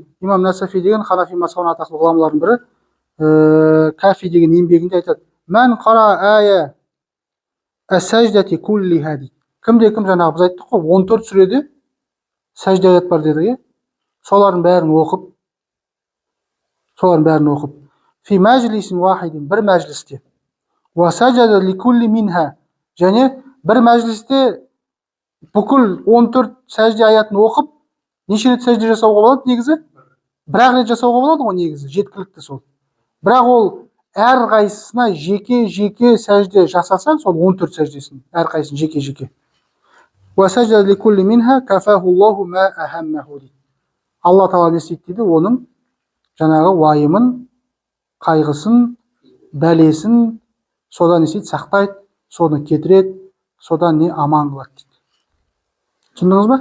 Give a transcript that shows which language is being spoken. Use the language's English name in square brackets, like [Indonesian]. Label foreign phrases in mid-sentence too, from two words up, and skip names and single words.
[Kazakh] Имам Насафи деген Ханафи мазхабының атақты ғұламалардың бірі, кафи деген еңбегінде айтады: [Arabic] "من قرأ آي السجدة كلها" [Kazakh] дейді. Кім жаңағы біз айттық қой, 14 сүреде сәжде аят бар деді, солардың бәрін оқып, [Arabic] في مجلس واحد, [Kazakh] бір мәжлісте, [Arabic] وسجد لكل منها, [Kazakh] және бір мәжлісте бүкіл 14 сәжде аятын оқып, неше рет сәжде жасауға болады негізі? Бір-ақ рет жасауға болады ғой негізі, жеткілікті сол. Бірақ ол әр қайсысына жеке сәжде жасаса, сол 14 сәждесін, әр қайсысын жеке. [Arabic] وسجد لكل منها كفاه الله ما أهمه дейді. [Kazakh] Алла Тағала не істейді дейді, оның жаңағы уайымын, қайғысын, бәлесін содан не істейді? Сақтайды, соны кетіреді, содан не аман қылады дейді. Түсіндіңіз ба?